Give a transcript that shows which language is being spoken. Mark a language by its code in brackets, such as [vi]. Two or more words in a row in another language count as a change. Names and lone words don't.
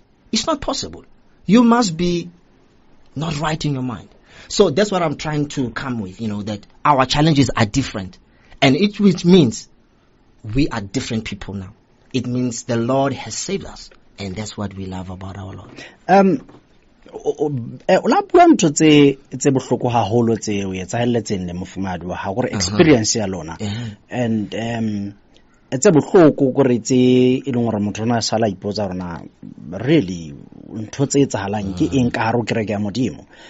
[en] It's not possible. You must be not right in your mind. So that's what I'm trying to come with, that our challenges are different. And which means we are different people now. It means the Lord has saved us. And that's what we love about our Lord. [st] La bua ntho tse bohloko haholo tse o etsahelletseng le mofumadi wa ha gore experience ya lona. And tse bohloko gore tse e leng gore motho ona sala ipotsa rona really ntho tse etsahalang ke eng ka haro kereke ya modimo.